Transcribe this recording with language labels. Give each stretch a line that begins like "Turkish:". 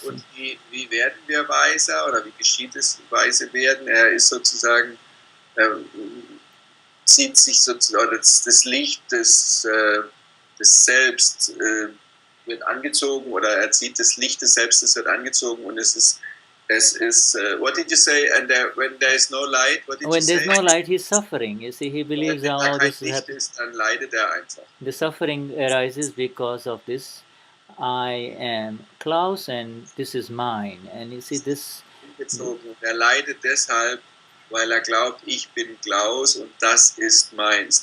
German: Und wie werden wir weiser oder wie geschieht es, weise werden? Er ist sozusagen, zieht sich sozusagen, das Licht des Selbst wird angezogen, oder er zieht das Licht des Selbstes wird angezogen, und es ist
English: what did you say? And when there is no light, what did you say? When there's no light, he's suffering. You see, he believes now this is happening.
German: Dann leidet er einfach.
English: The suffering arises because of this. I am Klaus and this is mine. And you see this.
German: Er leidet deshalb, weil er glaubt, ich bin Klaus und das ist meins.